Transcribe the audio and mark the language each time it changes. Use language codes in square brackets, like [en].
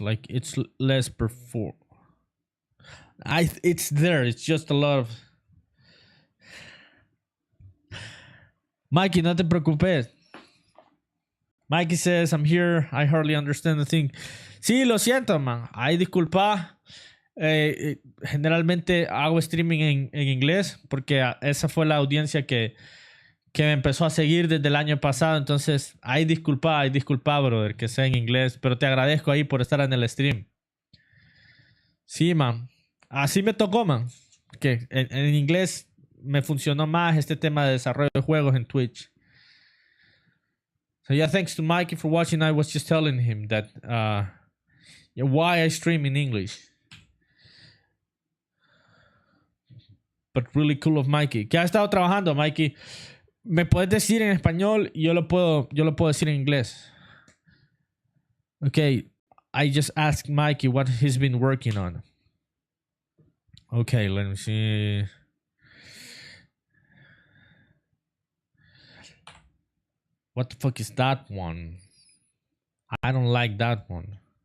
[en] Like it's less perform. It's there. It's just a lot of. [es] Mikey, no te preocupes. [en] Mikey says, I'm here. I hardly understand the thing. [es] Sí, lo siento, man. Ay, disculpa. Generalmente hago streaming en inglés porque esa fue la audiencia que me empezó a seguir desde el año pasado. Entonces, ay, disculpa, brother, que sea en inglés. Pero te agradezco ahí por estar en el stream. Sí, man. Así me tocó, man. Que en inglés me funcionó más este tema de desarrollo de juegos en Twitch. [en] So yeah, thanks to Mikey for watching. I was just telling him that why I stream in English. But really cool of Mikey. [es] ¿Qué ha estado trabajando, Mikey? Me puedes decir en español y yo lo puedo decir en inglés. [en] Okay, I just asked Mikey what he's been working on. Okay, let me see. What the fuck is that one? I don't like that one.